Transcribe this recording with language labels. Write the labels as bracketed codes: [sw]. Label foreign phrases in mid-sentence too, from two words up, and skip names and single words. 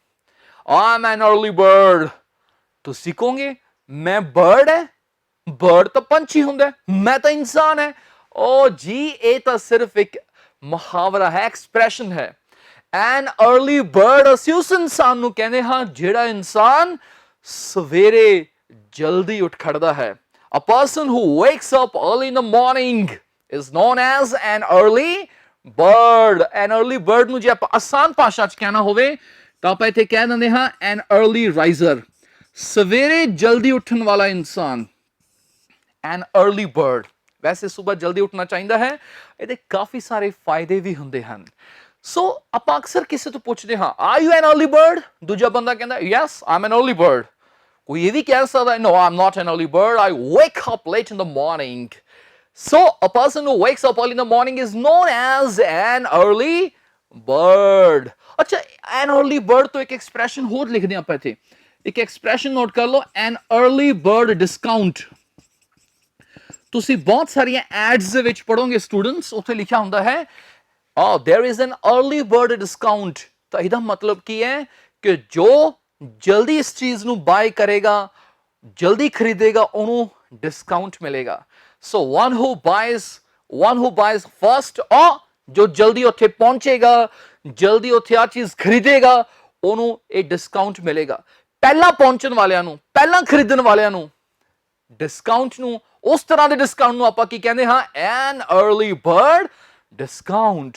[en] I am an early bird, [pa] ਤੁਸੀਂ ਕਹੋਗੇ ਮੈਂ ਬਰਡ ਹੈ, ਬਰਡ ਤਾਂ ਪੰਛੀ ਹੁੰਦਾ ਹੈ, ਮੈਂ ਤਾਂ ਇਨਸਾਨ ਹੈ। [hi] ओ जी ये तो सिर्फ एक मुहावरा है, एक्सप्रेशन है। [en] an early bird [pa] ਅਸੀਂ ਉਸ ਇਨਸਾਨ ਨੂੰ ਕਹਿੰਦੇ ਹਾਂ ਜਿਹੜਾ ਇਨਸਾਨ ਸਵੇਰੇ ਜਲਦੀ ਉੱਠ ਖੜ੍ਹਦਾ ਹੈ। [en] A person who wakes up early in the morning is known as an early bird। An early bird [pa] ਨੂੰ ਜੇ ਆਪਾਂ ਆਸਾਨ ਭਾਸ਼ਾ ਚ ਕਹਿਣਾ ਹੋਵੇ ਤਾਂ ਆਪਾਂ ਇੱਥੇ ਕਹਿ ਦਿੰਦੇ ਹਾਂ [en] an early riser, [pa] ਸਵੇਰੇ ਜਲਦੀ ਉੱਠਣ ਵਾਲਾ ਇਨਸਾਨ, [en] an early bird। [pa] ਵੈਸੇ ਸਵੇਰ ਜਲਦੀ ਉੱਠਣਾ ਚਾਹੀਦਾ ਹੈ, ਇਹਦੇ ਕਾਫੀ ਸਾਰੇ ਫਾਇਦੇ ਵੀ ਹੁੰਦੇ ਹਨ। ਸੋ ਆਪਾਂ ਅਕਸਰ ਕਿਸੇ ਤੋਂ ਪੁੱਛਦੇ ਹਾਂ [en] are you an early bird? [pa] ਦੂਜਾ ਬੰਦਾ ਕਹਿੰਦਾ [en] yes I'm an early bird। [hi] कोई ये भी कह सकता है [en] no I'm not an early bird, I wake up late in the morning। So a person who wakes up early in the morning is known as an early bird। [pa] अच्छा [en] an early bird [pa] ਤੋਂ ਇੱਕ ਐਕਸਪ੍ਰੈਸ਼ਨ ਹੋਰ ਲਿਖਦੇ ਆਪਾਂ ਇੱਥੇ, ਇੱਕ [en] expression note [pa] ਕਰ ਲਓ, [en] an early bird discount. [pa] ਤੁਸੀਂ ਬਹੁਤ ਸਾਰੀਆਂ ਐਡਸ ਦੇ ਵਿੱਚ ਪੜੋਗੇ ਸਟੂਡੈਂਟਸ, ਉੱਥੇ ਲਿਖਿਆ ਹੁੰਦਾ ਹੈ [en] there is an early bird discount. [pa] ਤਾਂ ਇਹਦਾ ਮਤਲਬ ਕੀ ਹੈ ਕਿ ਜੋ ਜਲਦੀ ਇਸ ਚੀਜ਼ ਨੂੰ ਬਾਏ ਕਰੇਗਾ, ਜਲਦੀ ਖਰੀਦੇਗਾ, ਉਹਨੂੰ ਡਿਸਕਾਊਂਟ ਮਿਲੇਗਾ। ਸੋ [en] one who buys first, or [pa] ਜੋ ਜਲਦੀ ਉੱਥੇ ਪਹੁੰਚੇਗਾ, ਜਲਦੀ ਉੱਥੇ ਆ ਚੀਜ਼ ਖਰੀਦੇਗਾ, ਉਹਨੂੰ ਇਹ ਡਿਸਕਾਊਂਟ ਮਿਲੇਗਾ। ਪਹਿਲਾਂ ਪਹੁੰਚਣ ਵਾਲਿਆਂ ਨੂੰ, ਪਹਿਲਾਂ ਖਰੀਦਣ ਵਾਲਿਆਂ ਨੂੰ ਡਿਸਕਾਊਂਟ ਨੂੰ, ਉਸ ਤਰ੍ਹਾਂ ਦੇ ਡਿਸਕਾਊਂਟ ਨੂੰ ਆਪਾਂ ਕੀ ਕਹਿੰਦੇ ਹਾਂ, [en] an early bird discount.